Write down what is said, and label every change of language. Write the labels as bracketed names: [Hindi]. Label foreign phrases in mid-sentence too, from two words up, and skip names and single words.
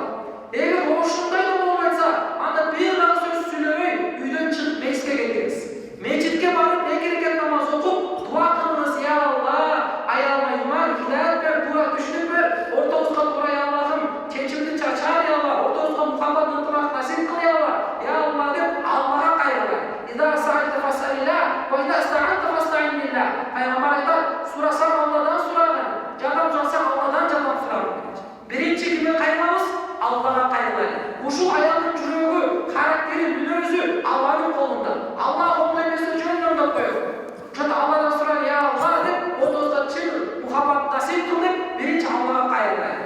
[Kyrgyz] Эгер ошондой да болбойса, анда бир дагы сөз сүйлөбөй үйдөн чыгып мечитке кетиңиз. Мечитке барып эки рекат намаз окуп, дуа кылыңыз. [Arabic] يا الله, [Kyrgyz] аялыма иман, хидayat бер, дуа түшүнүк бер, ортобузга турай Аллахым, чечимди чачар [Arabic] يا الله, [Kyrgyz] ортобузга мухаббат ынтымак насип кыл [Arabic] يا الله. يا الله [Kyrgyz] деп Аллахка кайрылган. [Arabic] إذا سألت فاسأل الله وإذا استعنت فاستعن بالله. [Kyrgyz] Пайгамбар айтат, сурасаң Алладан сурагын, жардам сурасаң Алладан жардам сурагын. Биринчи кимге кайрылабыз? Аллага кайрылайлы. Ушул аялдын жүрөгү, характери, мүнөзү Алланын колунда. Аллах оңой эмесе жөн оңдоп коет. Ошондо Алладан сурайлы, [Arabic] يا الله [Kyrgyz] деп, отозда чын мухаббат насип кыл деп, биринчи Аллага кайрылайлы.